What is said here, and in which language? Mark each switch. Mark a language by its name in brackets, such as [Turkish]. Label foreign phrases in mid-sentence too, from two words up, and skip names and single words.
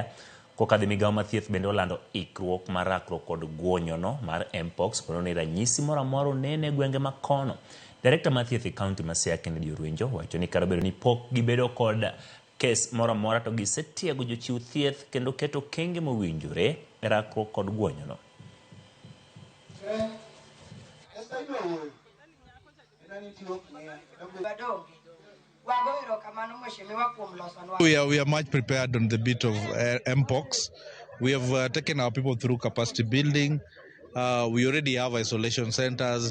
[Luo (Kenya and Tanzania)] Kokadho migao mathieth bende olando ikruok mar rakruok kod guonyono mar mpox kono ni ranyisi moro amora nene gwenge makono. Director mathieth e County ma Siaya Kennedy Orwenjo wacho ni kara bedo ni pok gibedo kod kes mora mora to gisetiego jochiw thieth kendo keto kenge mowinjore e rakruok kod guonyono. [English] We are much prepared on the bit of mpox. We have taken our people through capacity building. We already have isolation centers.